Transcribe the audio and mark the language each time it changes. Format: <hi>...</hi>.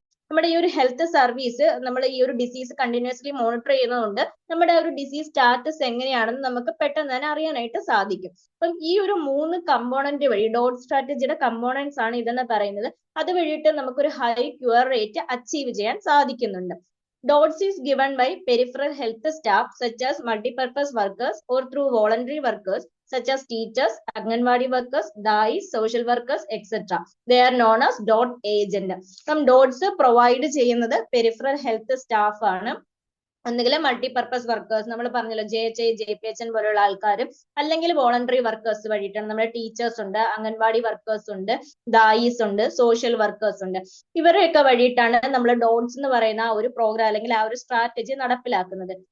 <ml>നമ്മുടെ ഈ ഒരു ഹെൽത്ത് സർവീസ് നമ്മൾ ഈ ഒരു ഡിസീസ് കണ്ടിന്യൂസ്ലി മോണിറ്റർ ചെയ്യുന്നതുകൊണ്ട് നമ്മുടെ ഒരു ഡിസീസ് സ്റ്റാറ്റസ് എങ്ങനെയാണെന്ന് നമുക്ക് പെട്ടെന്ന് തന്നെ അറിയാനായിട്ട് സാധിക്കും. അപ്പം ഈ ഒരു 3 കമ്പോണന്റ് വഴി, ഡോട്ട് സ്ട്രാറ്റജിയുടെ കമ്പോണൻസ് ആണ് ഇതെന്ന് പറയുന്നത്, അത് വഴിയിട്ട് നമുക്കൊരു ഹൈ ക്യൂർ റേറ്റ് അച്ചീവ് ചെയ്യാൻ സാധിക്കുന്നുണ്ട്.</ml> <en>DOTS is given by peripheral health staff such as multi-purpose workers or through voluntary workers such as teachers, Anganwadi workers, DAIs, social workers, etc. They are known as DOT agent.</en> <ml>From DOTS provide ചെയ്യുന്നത് peripheral health staff ആണ്. ഒന്നുകിൽ multipurpose workers, നമ്മൾ പറഞ്ഞല്ലോ JHI, JPHN പോലുള്ള ആൾക്കാരും, അല്ലെങ്കിൽ voluntary workers വഴിയിട്ടാണ്. നമ്മുടെ teachers ഉണ്ട്, അംഗൻവാടി വർക്കേഴ്സ് ഉണ്ട്, ദായിസ് ഉണ്ട്, സോഷ്യൽ വർക്കേഴ്സ് ഉണ്ട്. ഇവരെയൊക്കെ വഴിയിട്ടാണ് നമ്മൾ ഡോട്ട്സ് എന്ന് പറയുന്ന ആ ഒരു പ്രോഗ്രാം അല്ലെങ്കിൽ ആ ഒരു സ്ട്രാറ്റജി നടപ്പിലാക്കുന്നത്.</ml>